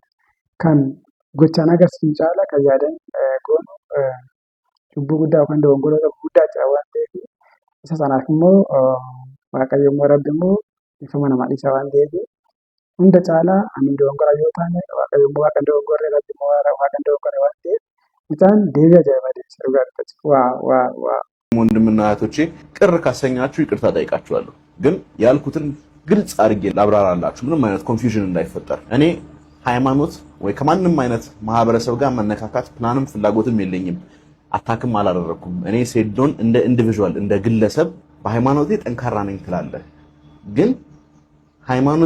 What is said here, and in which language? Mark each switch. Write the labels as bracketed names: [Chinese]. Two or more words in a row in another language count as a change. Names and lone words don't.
[Oromo] Kan gochaan agarsiisu caala kan yaadan goonu cubbuu guddaa yookaan dogongoroota gurguddaa jira waan ta'eef isa sanaaf immoo Waaqayyo immoo Rabbi immoo dhiifama namaa dhiisa waan ta'eef hunda caalaa ani dogongoraa yoo taane Waaqayyo immoo Waaqa hin dogongorre Rabbi immoo Waaqa hin dogongorre waan ta'eef mucaan deebii ajaa'ibaa deebisa dhugaa dubbachuuf waa. [Amharic] ወንድምና እህቶቼ ቅር ካሰኛችሁ ይቅርታ ጠይቃችኋለሁ። ግን ያልኩትን ግልጽ አድርጌ ላብራራላችሁ ምንም አይነት ኮንፊውዥን እንዳይፈጠር። እኔ ሃይማኖት ወይ ከማንም አይነት ማህበረሰብ ጋር መነካካት ፕላንም ፍላጎትም የለኝም። አታክም አላደረኩም። እኔ ሴዶን እንደ ኢንዲቪጁዋል እንደ ግለሰብ በሃይማኖቴ ጠንካራ ነኝ ትላለህ። ግን ሃይማኖቴ